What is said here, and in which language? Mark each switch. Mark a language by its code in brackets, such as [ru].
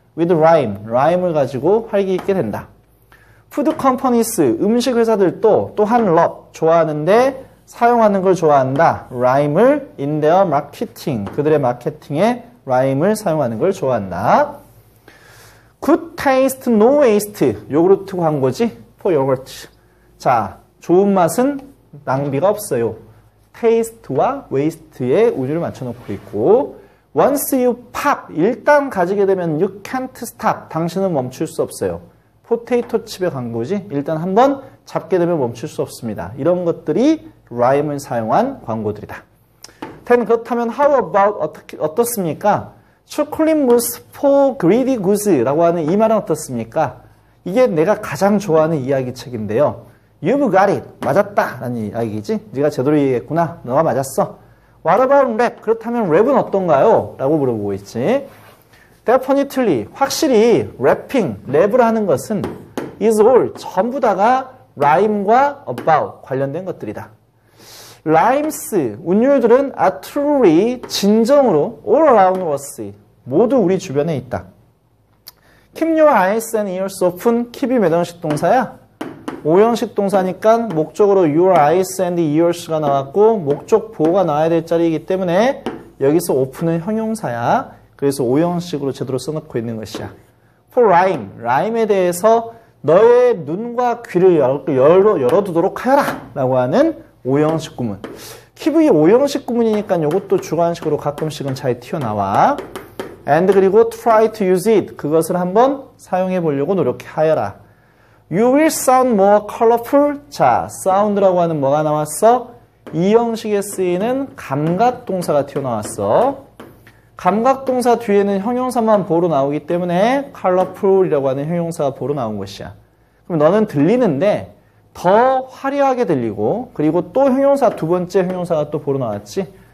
[en] with rhyme, [ko] rhyme을 가지고 활기 있게 된다. [en] food companies, [ko] 음식 회사들도 또한 love, 좋아하는데 사용하는 걸 좋아한다. rhyme을 [en] in their marketing, [ko] 그들의 마케팅에 rhyme을 사용하는 걸 좋아한다. [en] good taste, no waste, [ko] 요구르트 광고지. [en] for yogurt. [ko] 자, 좋은 맛은 낭비가 없어요. taste와 waste의 운율을 맞춰놓고 있고 [en] once you pop, [ko] 일단 가지게 되면 [en] you can't stop, [ko] 당신은 멈출 수 없어요. 포테이토 칩의 광고지. 일단 한번 잡게 되면 멈출 수 없습니다. 이런 것들이 rhyme을 사용한 광고들이다. 그렇다면 [en] how about [ko] 어떻습니까? 초콜릿 무스 [en] for greedy goods [ko] 라고 하는 이 말은 어떻습니까? 이게 내가 가장 좋아하는 이야기책인데요. [en] You've got it. [ko] 맞았다. 라는 이야기지. 네가 제대로 얘기했구나. 너가 맞았어. [en] What about rap? [ko] 그렇다면 랩은 어떤가요? 라고 물어보고 있지. [en] Definitely. [ko] 확실히 랩핑, 랩을 하는 것은 [en] is all. [ko] 전부 다가 rhyme과 about 관련된 것들이다. [en] rhymes, [ko] 운율들은 [en] are truly, [ko] 진정으로 [en] all around us. [ko] 모두 우리 주변에 있다. [en] Keep your eyes and ears open. [ko] keep이 몇 형식 동사야? 5형식 동사니까 목적으로 [en] your eyes and ears [ko] 가 나왔고 목적 보호가 나와야 될 자리이기 때문에 여기서 open은 형용사야. 그래서 5형식으로 제대로 써놓고 있는 것이야. [en] For rhyme, [ko] rhyme에 대해서 너의 눈과 귀를 열어두도록 하여라 라고 하는 5형식 구문. keep이 5형식 구문이니까 이것도 주관식으로 가끔씩은 잘 튀어나와. and 그리고 [en] try to use it, [ko] 그것을 한번 사용해 보려고 노력하여라. [en] You will sound more colorful. [ko] 자, sound라고 하는 뭐가 나왔어? 이 형식에 쓰이는 감각동사가 튀어나왔어. 감각동사 뒤에는 형용사만 보로 나오기 때문에 colorful이라고 하는 형용사가 보로 나온 것이야. 그럼 너는 들리는데 더 화려하게 들리고 그리고 또 형용사 두 번째 형용사가 또 보로 나왔지.